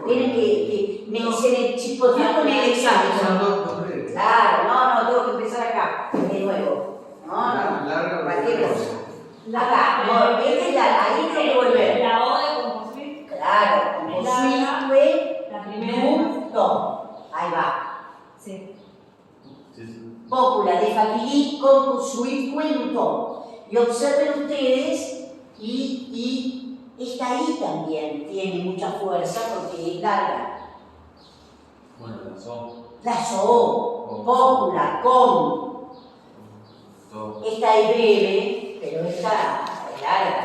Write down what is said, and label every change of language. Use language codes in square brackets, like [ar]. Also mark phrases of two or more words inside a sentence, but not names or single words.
[es] Tienen que se me chispoteó con el examen. Claro, no, tengo que empezar acá, de nuevo. Larga, cualquier cosa. Acá, no, esta es la, ahí tengo que volver. La O de composuit. Claro, composuitque La primera. lutó. Ahí va. Sí. [la] Pócula de Faquilí composuitque lutó. [es] Y observen ustedes, y esta I también tiene mucha fuerza porque es larga. Bueno, la son. La so, pócula, con. Todo. Esta es breve, pero esta es larga.